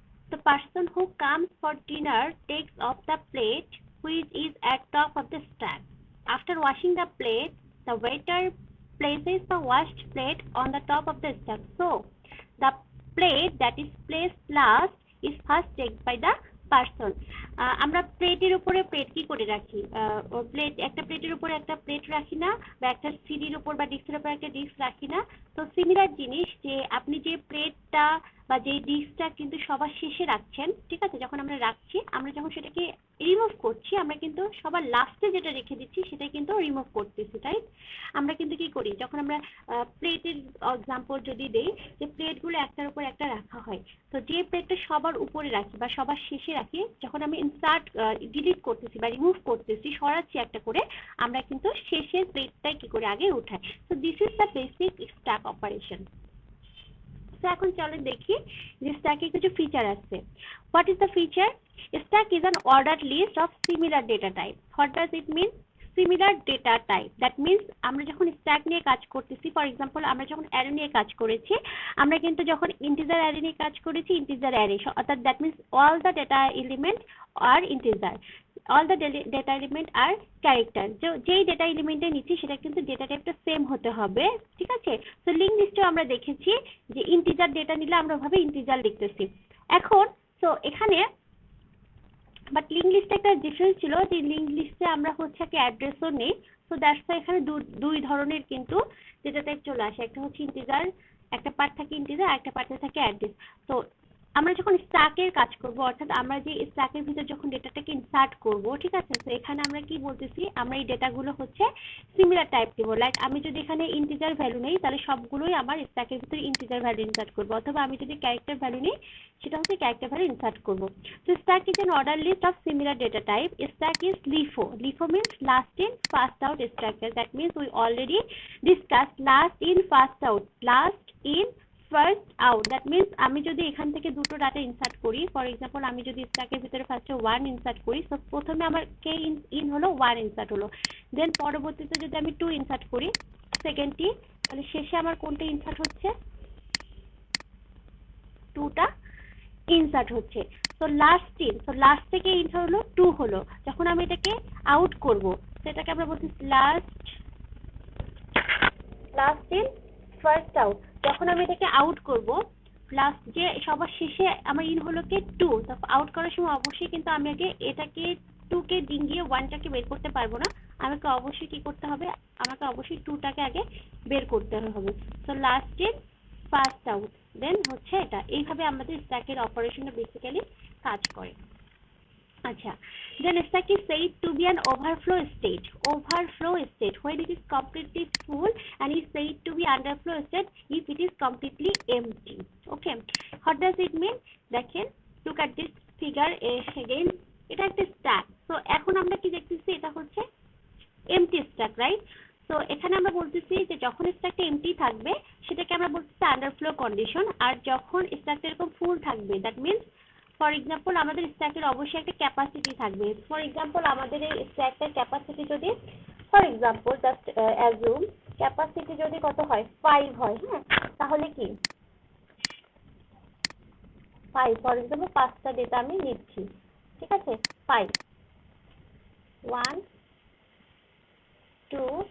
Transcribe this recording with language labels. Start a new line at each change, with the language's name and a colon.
English: The person who comes for dinner takes off the plate which is at top of the stack. After washing the plate, the waiter places the washed plate on the top of the stack. So the plate that is placed last is first taken by the person.
Bangla: আমরা প্লেটের উপরে plate কি করে রাখি, plate একটা প্লেটের উপরে একটা প্লেট রাখি না, বা একটা সিডির উপর বা ডিস্কের উপর একটা ডিস্ক রাখি না। তো সিমিলার জিনিস যে আপনি যে প্লেটটা বা যে ডিস্কটা কিন্তু সবার শেষে রাখছেন, ঠিক আছে, যখন আমরা রাখছি, আমরা যখন সেটাকে রিমুভ করছি আমরা কিন্তু সবার লাস্টে যেটা রেখে দিচ্ছি সেটা কিন্তু রিমুভ করতেছি, তাই আমরা কিন্তু কি করি, যখন আমরা প্লেটের এক্সাম্পল যদি দেই যে প্লেটগুলো একটার উপর একটা রাখা হয়, তো যে প্লেটটা সবার উপরে রাখি বা সবার শেষে রাখি, যখন আমি ইনসার্ট ডিলিট করতেছি বা রিমুভ করতেছি, সরাচ্ছি একটা করে, আমরা কিন্তু শেষের প্লেটটাই কি করে আগে উঠাই। তো
English: This is the basic stack operation.
Bangla: তো এখন চলো দেখি যে স্ট্যাকের কিছু ফিচার আছে।
English: What is the feature? Stack is an ordered list of similar data type. What does it mean? Similar data type.
Bangla: That means আমরা যখন স্ট্যাক নিয়ে কাজ করতেছি, ফর এক্সাম্পল আমরা যখন অ্যারে নিয়ে কাজ করেছি, আমরা কিন্তু যখন ইন্টিজার অ্যারে নিয়ে কাজ করেছি, ইন্টিজার অ্যারে, অর্থাৎ
English: That means all the data element আর integer, all the data element আর character.
Bangla: যেই ডেটা এলিমেন্টে নিচ্ছি সেটা কিন্তু ডেটা টাইপটা সেম হতে হবে, ঠিক আছে। তো লিঙ্ক লিস্টেও আমরা দেখেছি যে ইন্টিজার ডেটা নিলে আমরা ভাবে ইন্টিজার লিখতেছি। এখন তো এখানে বাট লিঙ্ক লিস্টে একটা ডিফারেন্স ছিল, যে লিঙ্ক লিস্টে আমরা হচ্ছে একটা অ্যাড্রেসও নেই।
English: so that's why
Bangla: এখানে দুই ধরনের কিন্তু ডেটা টাইপ চলে আসে, একটা হচ্ছে ইন্টিজার, একটা পার্ট থাকে ইন্টিজার, একটা পার্টে থাকে অ্যাড্রেস। তো আমরা যখন স্ট্যাকের কাজ করব, অর্থাৎ আমরা যে স্ট্যাকের ভিতর যখন ডেটাটাকে ইনসার্ট করব, ঠিক আছে, তো এখানে আমরা কি বলতেছি, আমরা এই ডেটাগুলো হচ্ছে সিমিলার টাইপ দেবো। লাইক আমি যদি এখানে ইন্টিজার ভ্যালু নেই তাহলে সবগুলোই আমার স্ট্যাকের ভিতরে ইন্টিজার ভ্যালু ইনসার্ট করবো, অথবা আমি যদি ক্যারেক্টার ভ্যালু নিই সেটা হচ্ছে ক্যারেক্টার ভ্যালু ইনসার্ট করবো।
English: তো stack is an order list of similar data type. Stack is LIFO. LIFO means last in first out structure. That means we already discussed last in first out. Last in first out,
Bangla: that means আমি যদি এখান থেকে দুটো data insert করি, for example আমি যদি স্ট্যাকের ভিতরে ফার্স্টে 1 ইনসার্ট করি, তো প্রথমে আমার কে ইন হলো 1 ইনসার্ট হলো, দেন পরবর্তীতে যদি আমি 2 ইনসার্ট করি সেকেন্ডটি, তাহলে শেষে আমার কোনটা ইনসার্ট হচ্ছে, 2টা ইনসার্ট হচ্ছে। তো লাস্ট থেকে ইনসার্ট হলো 2 হলো, যখন আমি এটাকে আউট করব সেটাকে আমরা বলছি লাস্ট ইন ফার্স্ট আউট। যখন আমি এটাকে আউট করব, লাস্ট যে সবার শেষে আমার ইন হলো কে 2, তো আউট করার সময় অবশ্যই কিন্তু আমি আগে এটাকে 2 কে ডিঙ্গিয়ে 1টাকে বের করতে পারবো না, আমাকে অবশ্যই কি করতে হবে, আমাকে অবশ্যই 2টাকে আগে বের করতে হবে। তো লাস্ট ইন ফার্স্ট আউট, দেন হচ্ছে এটা। এইভাবে আমাদের স্ট্যাকের অপারেশনটা বেসিক্যালি কাজ করে।
English: আচ্ছা, then stack is said to be an overflow state when it is completely full, and is said to be underflow state if it is completely empty. Okay, what does it mean? দেখেন, look at this figure again,
Bangla: এটা একটা stack. তো এখন আমরা কি দেখতেছি, এটা হচ্ছে এমটি স্ট্যাক, রাইট? তো এখানে আমরা বলতেছি যে যখন স্ট্যাকটা এমটি থাকবে সেটাকে আমরা বলতেছি আন্ডারফ্লো কন্ডিশন, আর যখন স্ট্যাকটা এরকম ফুল থাকবে,
English: that means for example
Bangla: আমাদের স্ট্যাকের অবশ্যই একটা ক্যাপাসিটি থাকবে। ফর এক্সাম্পল আমাদের এই স্ট্যাকটার ক্যাপাসিটি যদি, for example just assume capacity যদি কত হয়, 5 হয়, হ্যাঁ, তাহলে কি 5, ফর এক্সাম্পল 5টা ডেটা আমি নিচ্ছি, ঠিক আছে, 5 1 to